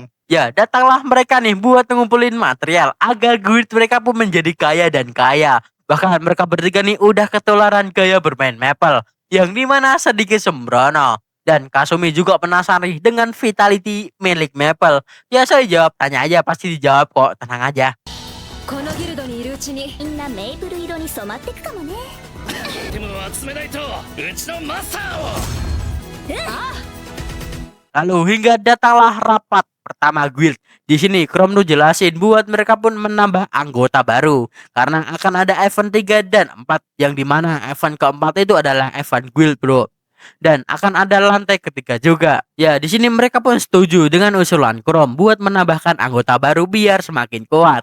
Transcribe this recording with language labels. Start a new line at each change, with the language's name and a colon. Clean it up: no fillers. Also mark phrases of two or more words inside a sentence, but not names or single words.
Indonesian: Ya, datanglah mereka nih buat ngumpulin material agar guild mereka pun menjadi kaya dan kaya. Bahkan mereka bertiga nih udah ketularan gaya bermain Maple, yang dimana sedikit sembrono. Dan Kasumi juga penasaran dengan vitality milik Maple. Ya, saya jawab, tanya aja, pasti dijawab kok, tenang aja.
Japanese: このギルドにいるうちにみんなメイプル色に染まってくかもね。アイテムを集めないとうちのマスターを
Indonesian: Lalu hingga datanglah rapat pertama guild. Di sini Chrome tuh jelasin buat mereka pun menambah anggota baru karena akan ada event 3 dan 4, yang dimana event keempat itu adalah event guild bro. Dan akan ada lantai ketiga juga. Ya, di sini mereka pun setuju dengan usulan Chrome buat menambahkan anggota baru biar semakin kuat.